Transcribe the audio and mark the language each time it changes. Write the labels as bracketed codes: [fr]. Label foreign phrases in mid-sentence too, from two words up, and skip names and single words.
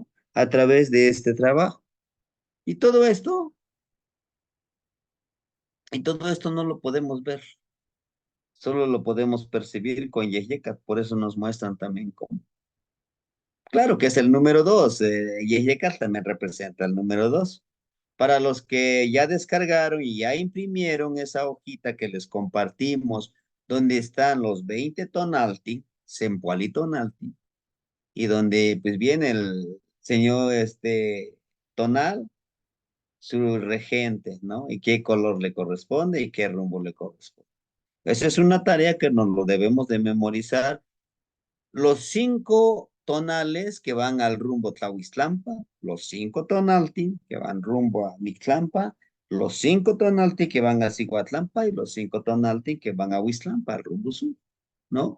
[es] A través de este trabajo. Y todo esto, y todo esto no lo podemos ver, solo lo podemos percibir con Yeyekat, por eso nos muestran también como. Claro que es el número 2, Yeyekat también representa el número 2. Para los que ya descargaron y ya imprimieron esa hojita que les compartimos, donde están los 20 tonalti, Sempoali tonalti, y donde pues viene el señor tonal, su regente, ¿no? Y qué color le corresponde y qué rumbo le corresponde. Esa es una tarea que nos lo debemos de memorizar. Los 5 tonales que van al rumbo Tlahuiztlampa, los 5 tonalti que van rumbo a Mictlampa, los 5 tonalti que van a Cihuatlampa y los 5 tonalti que van a Huiztlampa, al rumbo sur, ¿no?